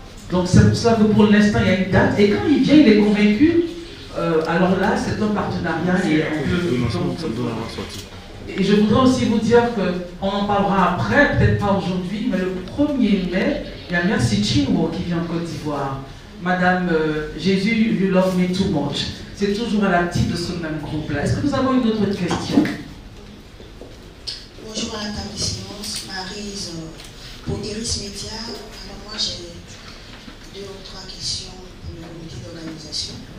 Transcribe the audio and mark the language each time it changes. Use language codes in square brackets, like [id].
[fr] Donc c'est pour ça que pour l'instant, il y a une date. Et quand il vient, il est convaincu, alors là, c'est un partenariat et on peut... Et je voudrais aussi vous dire qu'on en parlera après, peut-être pas aujourd'hui, mais le 1er mai, il y a Merci Chinwo qui vient en Côte d'Ivoire. [en] Madame Jésus, you love me too much. [fr] C'est toujours à la petite de ce même groupe-là. Est-ce que nous avons une autre question? Bonjour à la table de silence, Maryse pour Iris Média. Alors moi j'ai 2 ou 3 questions pour le comité d'organisation.